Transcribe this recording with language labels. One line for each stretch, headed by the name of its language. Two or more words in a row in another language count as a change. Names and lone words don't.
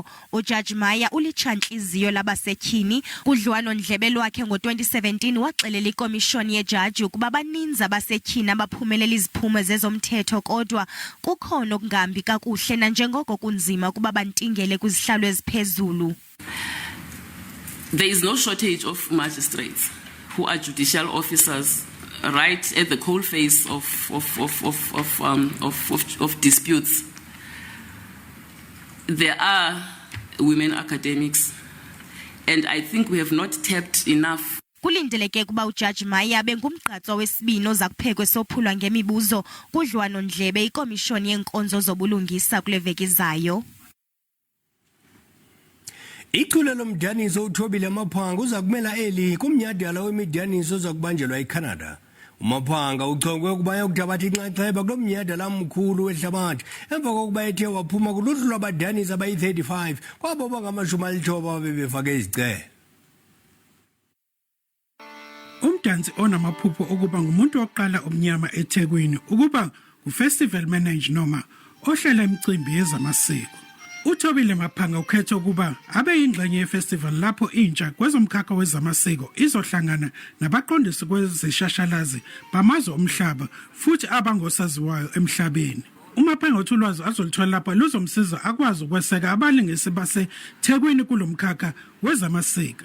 Xhosa: uJaji Maya ulitshantliziyo labasetyhini. Kudliwano-ndlebe lwakhe ngo-2017 waxelela ikomishoni yejaji ukuba baninzi abasetyhini abaphumelela iziphumo zezomthetho kodwa kukhona okungahambi kakuhle nanjengoko kunzima ukuba bantingele kwizihlalo eziphezulu.
English: There is no shortage of magistrates who are judicial officers right at the coalface of disputes. There are women academics, and I think we have not tapped enough.
Xhosa: Kulindeleke kuba uJaji Maya bengumgqatswa wesibini oza kuphekwe sophulwa ngemibuzo kudliwano-ndlebe ikomishoni yenkonzo zobulungisa kule veki izayo. Ichule lomdaniso uThobile Maphanga uza kumela eli kumnyhadala wemidaniso oza kubanjelwa eCanada. uMaphanga uchongwe ukuba yokuthabatha inxaxheba kulo mnyhadala omkhulu wehlabathi emva kokuba ethe waphuma kuluhlu lwabadanisi abayi-35 kwabo bangama-90 abebefake izicelo.
Zulu: Umdansi onamaphupho ukuba ngumuntu oqala omnyama eThekwini ukuba ngufestival manager noma ohlela imicimbi yezamasiko. uThobile Maphanga ukhetha ukuba abe yingxenye yefestival lapho intsha kwezomkhakha wezamasiko izohlangana nabaqondisi kwezeshashalazi bamazwe omhlaba futhi abangosaziwayo emhlabeni. uMaphanga uthi ulwazi azolithola lapha luzomsiza akwazi ukweseka abalingisi baseThekwini kulomkhakha wezamasiko.